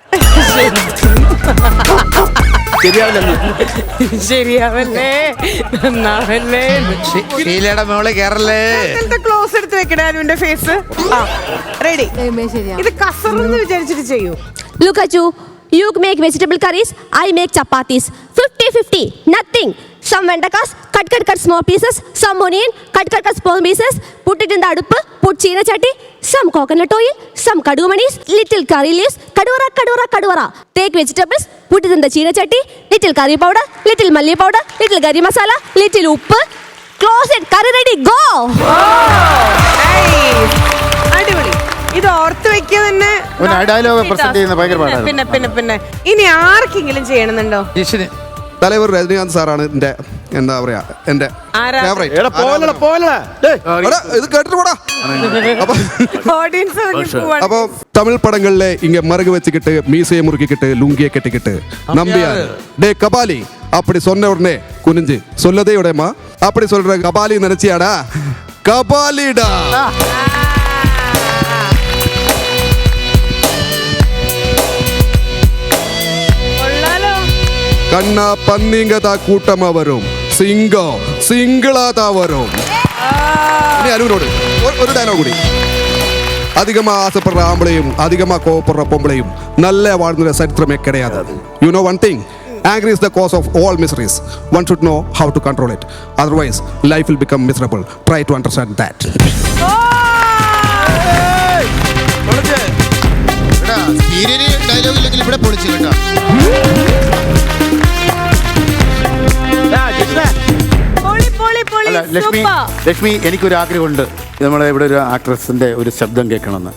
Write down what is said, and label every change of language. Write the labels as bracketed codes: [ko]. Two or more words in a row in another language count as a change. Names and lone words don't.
[ml] ശരിയാവല്ലേ, നന്നാവല്ലേ. ഷീലയുടെ മോളെ കേറല്ലേ. ക്ലോസ് എടുത്ത് വെക്കണേ അനുവിന്റെ ഫേസ്. റെഡി. ഇത് കസറെന്ന് വിചാരിച്ചിട്ട് ചെയ്യൂ. ലുക്ക് അച്ചു, [en] you make vegetable curries, I make chapatis. 50-50, nothing. Some vendakas, cut small pieces. Some onion, cut small pieces. Put it in the adupu, put [ml] ചീന ചട്ടി. [en] Some coconut oil, some [ml] കടു മണികൾ, [en] little curry leaves. [ml] Kaduvara. [en] Take vegetables, put it in the [ml] ചീന ചട്ടി. [en] Little curry powder, little malli powder, little gari masala, little uppu. Close it, curry ready, go! [ml] അടിപൊളി. ഇത് ഓർത്ത് വെക്കുക തന്നെ. പിന്നെ ഇനി ആർക്കെങ്കിലും ചെയ്യണമെന്നുണ്ടോ? തലവർ രജനീകാന്ത് സാറാണ് എന്റെ എന്താ പറയാ എന്റെ ഇത് കേട്ടിട്ട് പോടാ. അപ്പൊ തമിഴ് പടങ്ങളിലെ ഇങ്ങ മറുക് വെച്ചിട്ട് മീസയെ മുറുക്കിക്കിട്ട് ലുങ്കിയെ കെട്ടിക്കിട്ട് നമ്പിയാർ ഡേ കപാലി [ta] அப்படி சொன்ன உடனே குனிஞ்சு சொல்லதே உடையமா அப்படி சொல்ற கபாலி நினைச்சியாடா கபாலிடா. கண்ணா பன்னிங்கதா கூட்டமா வரும், சிங்கம் சிங்களா வரும். [ml] അനുവിനോട് ഒരു ഡയലോഗ് കൂടി. [ta] அதிகமா ஆசைப்படுற ஆம்பளையும் அதிகமா கோவப்படுற பொம்பளையும் நல்ல வாழ்ந்த சரித்திரமே கிடையாது. [en] you know one thing, anger is the cause of all miseries. One should know how to control it, otherwise life will become miserable. Try to understand that. [ml] ഇവിടെ പൊളിച്ചു കേട്ടോ. ലക്ഷ്മി, എനിക്കൊരു ആഗ്രഹമുണ്ട്. നമ്മളെ ഇവിടെ ഒരു ആക്ട്രസിന്റെ ഒരു ശബ്ദം കേൾക്കണമെന്ന്.